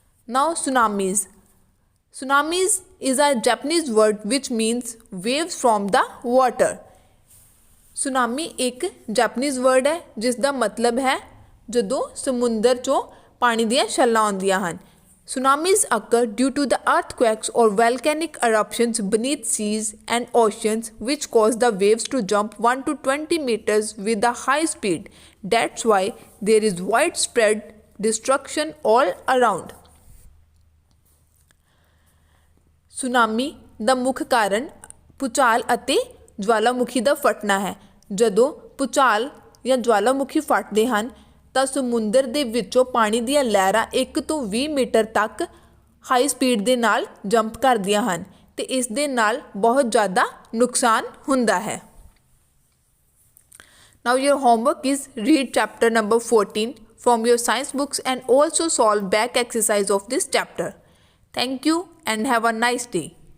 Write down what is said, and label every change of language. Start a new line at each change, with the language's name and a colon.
English: Now tsunamis. Tsunamis is a Japanese word which means waves from the water.
Punjabi: Tsunami ਇੱਕ Japanese word ਹੈ ਜਿਸ ਦਾ ਮਤਲਬ ਹੈ ਜਦੋਂ ਸਮੁੰਦਰ 'ਚੋਂ ਪਾਣੀ ਦੀਆਂ ਛੱਲਾਂ ਆਉਂਦੀਆਂ ਹਨ।
English: Tsunamis occur due to the earthquakes or volcanic eruptions beneath seas and oceans which cause the waves to jump 1 to 20 meters with a high speed. That's why there is widespread destruction all around.
Punjabi: Tsunami ਦਾ ਮੁੱਖ ਕਾਰਨ ਭੂਚਾਲ ਅਤੇ ਜਵਾਲਾਮੁਖੀ ਦਾ ਫਟਣਾ ਹੈ। ਜਦੋਂ ਭੂਚਾਲ ਜਾਂ ਜਵਾਲਾਮੁਖੀ ਫਟਦੇ ਹਨ ਤਾਂ ਸਮੁੰਦਰ ਦੇ ਵਿੱਚੋਂ ਪਾਣੀ ਦੀਆਂ ਲਹਿਰਾਂ 1 ਤੋਂ 20 ਮੀਟਰ ਤੱਕ ਹਾਈ ਸਪੀਡ ਦੇ ਨਾਲ ਜੰਪ ਕਰਦੀਆਂ ਹਨ ਅਤੇ ਇਸ ਦੇ ਨਾਲ ਬਹੁਤ ਜ਼ਿਆਦਾ ਨੁਕਸਾਨ ਹੁੰਦਾ ਹੈ।
English: Now your homework is read chapter number 14 from your science books and also solve back exercise of this chapter. Thank you and have a nice day.